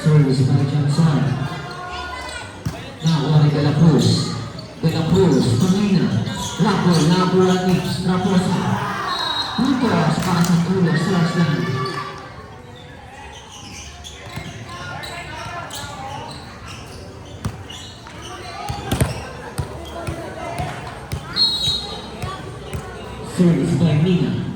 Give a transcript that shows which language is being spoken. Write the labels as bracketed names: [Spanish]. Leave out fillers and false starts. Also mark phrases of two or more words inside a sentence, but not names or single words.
[English] Service by Johnson. [Filipino] Nakuha ni De La Cruz. De La Cruz, Pamina. Rapol, nakuha ni Raposa. Puntos para sa ulo, Sarsland. [English] Service by Mina.